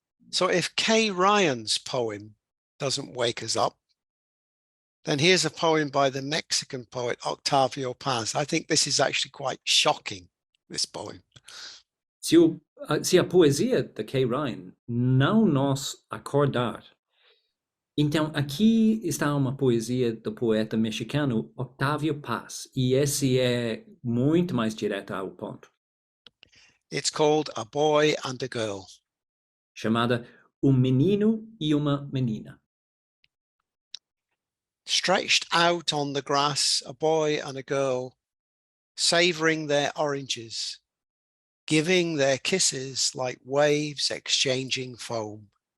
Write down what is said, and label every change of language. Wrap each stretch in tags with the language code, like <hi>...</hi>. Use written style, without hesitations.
<en>So if Kay Ryan's poem doesn't wake us up, then here's a poem by the Mexican poet Octavio Paz. I think this is actually quite shocking, this poem.</en> <pt>Se a poesia de Kay Ryan não nos acordar, então aqui está uma poesia do poeta mexicano Octavio Paz, e esse é muito mais direto ao ponto.</pt> <en>It's called A Boy and a Girl.</en> <pt>Chamada menino e uma menina.</pt> <en>Stretched out on the grass, a boy and a girl, savoring their oranges, giving their kisses like waves exchanging foam.</en>